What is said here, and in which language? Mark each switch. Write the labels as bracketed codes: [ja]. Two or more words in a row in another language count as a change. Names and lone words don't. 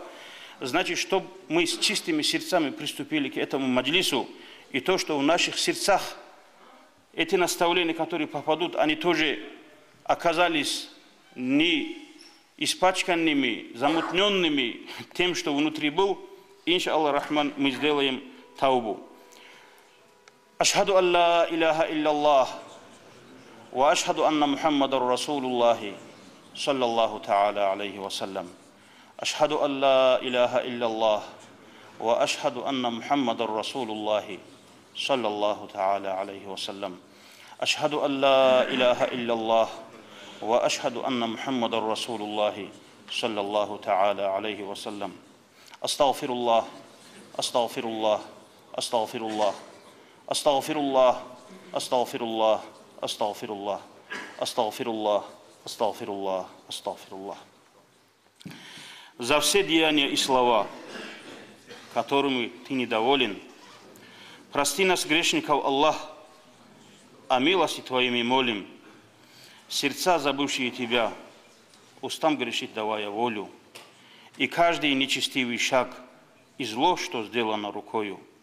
[ru] Значит, чтобы мы с чистыми сердцами приступили к этому маджлису, и то, что в наших сердцах эти наставления, которые попадут, они тоже оказались не испачканными, замутненными тем, что внутри был, [ar] إن شاء الله الرحمن, [ru] мы сделаем таубу. [ar] أشهد أن لا إله إلا الله وأشهد أن محمد رسول الله صلى الله تعالى عليه وسلم. أشهد أن لا إله إلا الله وأشهد أن محمد رسول الله صلى الله تعالى عليه وسلم. أشهد أن لا إله إلا الله وأشهد أن محمد رسول الله صلى الله تعالى عليه وسلم. أستغفر الله أستغفر الله أستغفر الله أستغفر الله أستغفر الله أستغفر الله أستغفر الله أستغفر الله أستغفر الله. [ru] За все деяния и слова, которыми Ты недоволен, прости нас, грешников, Аллах, о милости Твоими молим, сердца, забывшие Тебя, устам грешить давая волю, и каждый нечестивый шаг и зло, что сделано рукою.